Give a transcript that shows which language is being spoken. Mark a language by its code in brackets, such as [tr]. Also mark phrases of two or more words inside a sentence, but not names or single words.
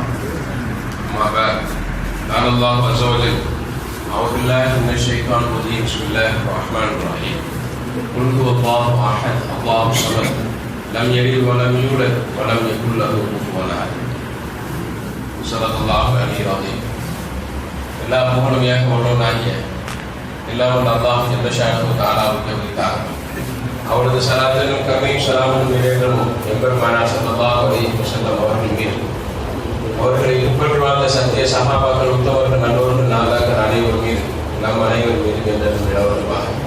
[ar] أما بعد، قال الله عز وجل: أعوذ بالله من الشيطان الرجيم. بسم الله الرحمن الرحيم. قل هو الله أحد الله الصمد لم يلد ولم يولد ولم يكن له كفوا أحد. صدق الله العلي العظيم. [ta] எல்லா புகழும் ஏகவல்லவனாகிய எல்லாம் வல்ல [ar] الله جل شأنه [ta] தஆலாவுக்கு உரித்தாகும். அவரது ஸலாத்தும் கருணையும் ஸலாமும் நிறைவேறும் எம்பெருமானார் [ar] صلى الله عليه وسلم [ta] அவர்கள் மீது, அவர்களை பின்பற்றி வாழ்ந்த சத்திய சஹாபாக்கள், உத்தமர்கள், நல்லோர்கள், நாதாக்கள் அனைவர் மீது, நம் அனைவர் மீது என்றும் நிலவரமாக.